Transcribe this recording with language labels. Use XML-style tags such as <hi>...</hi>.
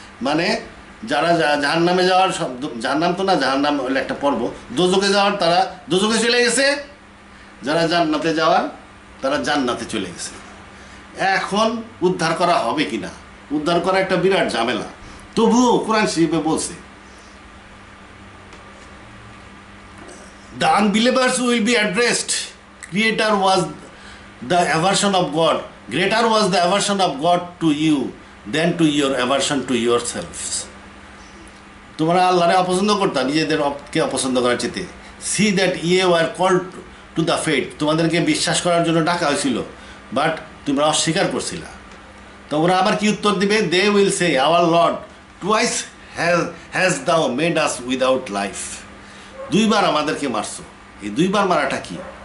<bn>মানে যারা জাহান্নামে যাওয়ার, জাহান্নাম তো না, জাহান্নাম হলো একটা পর্ব, দোজখে যাওয়ার তারা দোজখে চলে গেছে, যারা জান্নাতে যাওয়ার তারা জান্নাতে চলে গেছে। এখন উদ্ধার করা হবে কিনা, উদ্ধার করা একটা বিরাট ঝামেলা। তবুও কোরআন শরীফে বলছে</bn> <en>the unbelievers will be addressed. Creator was the aversion of God. Greater was the aversion of God to you than to your aversion to yourselves.</en> <bn>তোমরা আল্লাহরে অপছন্দ করতা নিজেদেরকে অপছন্দ করার চেয়ে।</bn> <en>See that ye were called to the faith.</en> <bn>তোমাদেরকে বিশ্বাস করার জন্য ডাকা হয়েছিল, বাট তোমরা অস্বীকার করছিলা। তো ওরা আবার কি উত্তর দিবে?</bn> <en>They will say, our Lord twice has thou made us without life.</en> <bn>দুইবার আমাদেরকে মারছো। এই দুইবার মারাটা কি?</bn>